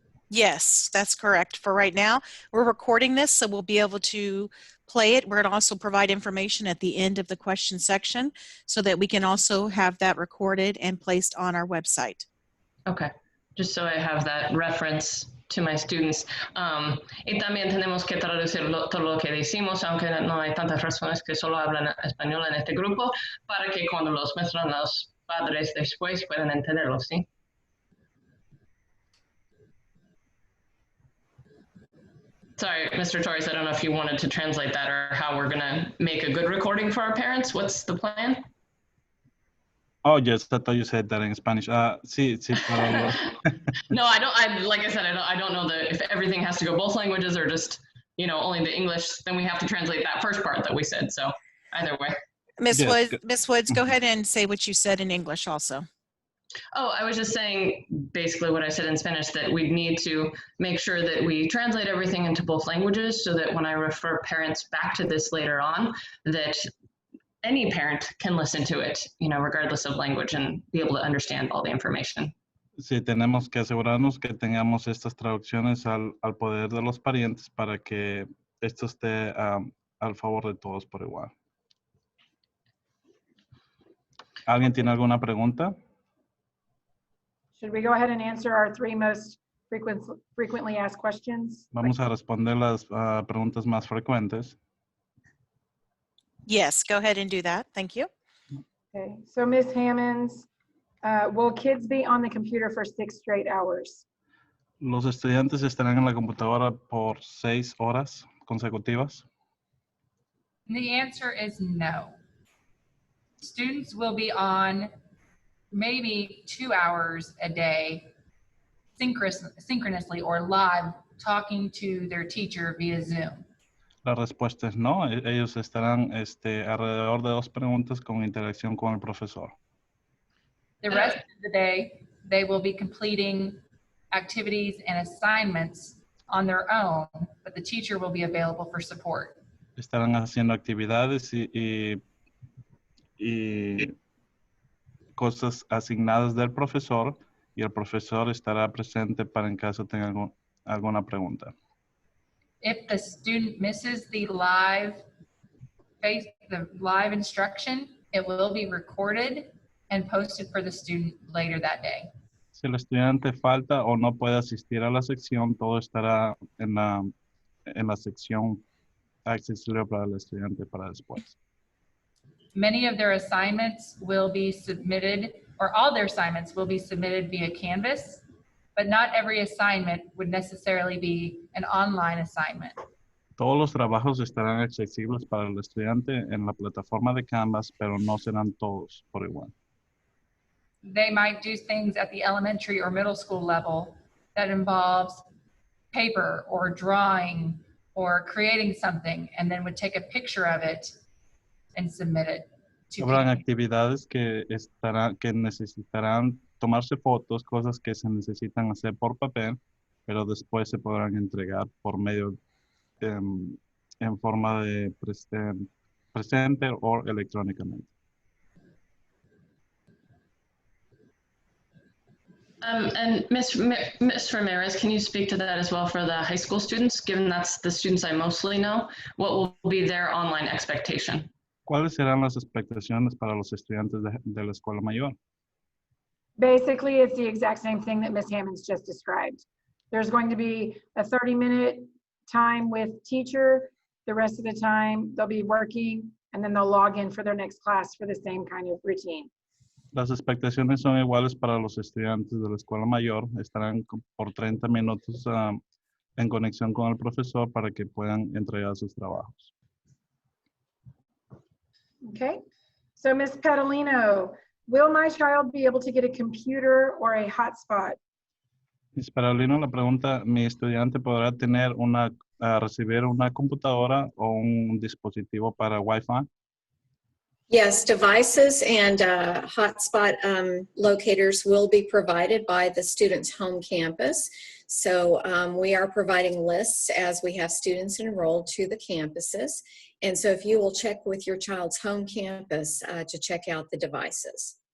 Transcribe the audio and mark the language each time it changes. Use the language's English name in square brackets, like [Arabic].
[English] Yes, that's correct. For right now, we're recording this, so we'll be able to play it. We're going to also provide information at the end of the question section so that we can also have that recorded and placed on our website. Okay, just so I have that reference to my students. [Spanish] Y también tenemos que traducir todo lo que decimos, aunque no hay tantas razones que solo hablan español en este grupo, para que cuando los muestran los padres después puedan entenderlo, ¿sí? [English] Sorry, Mr. Torres, I don't know if you wanted to translate that or how we're going to make a good recording for our parents. What's the plan? Oh, yes, I thought you said that in Spanish. [Spanish] Sí, para [English] No, like I said, I don't know if everything has to go both languages or just, only the English. Then we have to translate that first part that we said. So either way. Ms. Woods, go ahead and say what you said in English also. Oh, I was just saying basically what I said in Spanish, that we need to make sure that we translate everything into both languages so that when I refer parents back to this later on, that any parent can listen to it, regardless of language, and be able to understand all the information. [Spanish] Sí, tenemos que asegurarnos que tengamos estas traducciones al poder de los parientes para que esto esté al favor de todos por igual. ¿Alguien tiene alguna pregunta? [English] Should we go ahead and answer our 3 most frequently asked questions? [Spanish] Vamos a responder las preguntas más frecuentes. [English] Yes, go ahead and do that. Thank you. Okay, so Ms. Hammonds, will kids be on the computer for 6 straight hours? [Spanish] Los estudiantes estarán en la computadora por 6 horas consecutivas. [English] The answer is no. Students will be on maybe 2 hours a day synchronously or live talking to their teacher via Zoom. [Spanish] La respuesta es no. Ellos estarán alrededor de 2 preguntas con interacción con el profesor. [English] The rest of the day, they will be completing activities and assignments on their own, but the teacher will be available for support. [Spanish] Estarán haciendo actividades y cosas asignadas del profesor, y el profesor estará presente para en caso tenga alguna pregunta. [English] If the student misses the live the live instruction, it will be recorded and posted for the student later that day. [Spanish] Si el estudiante falta o no puede asistir a la sección, todo estará en la sección accesible para el estudiante para después. [English] Many of their assignments will be submitted, or all their assignments will be submitted via Canvas, but not every assignment would necessarily be an online assignment. [Spanish] Todos los trabajos estarán accesibles para el estudiante en la plataforma de Canvas, pero no serán todos por igual. [English] They might do things at the elementary or middle school level that involves paper or drawing or creating something, and then would take a picture of it and submit it to [Spanish] Habrán [English] people. [Spanish] actividades que necesitarán tomarse fotos, cosas que se necesitan hacer por papel, pero después se podrán entregar por medio en forma de presente o electrónicamente. [English] And Ms. Ramirez, can you speak to that as well for the high school students, given that's the students I mostly know? What will be their online expectation? [Spanish] ¿Cuáles serán las expectaciones para los estudiantes de la escuela mayor? [English] Basically, it's the exact same thing that Ms. Hammonds just described. There's going to be a 30-minute time with teacher. The rest of the time, they'll be working, and then they'll log in for their next class for the same kind of routine. [Spanish] Las expectaciones son iguales para los estudiantes de la escuela mayor. Estarán por 30 minutos en conexión con el profesor para que puedan entregar sus trabajos. [English] Okay, so Ms. Petalino, will my child be able to get a computer or a hotspot? Ms. [Spanish] Parolino, la pregunta, ¿mi estudiante podrá recibir una computadora o un dispositivo para Wi-Fi? [English] Yes, devices and hotspot locators will be provided by the student's home campus. So we are providing lists as we have students enrolled to the campuses. And so if you will check with your child's home campus to check out the devices.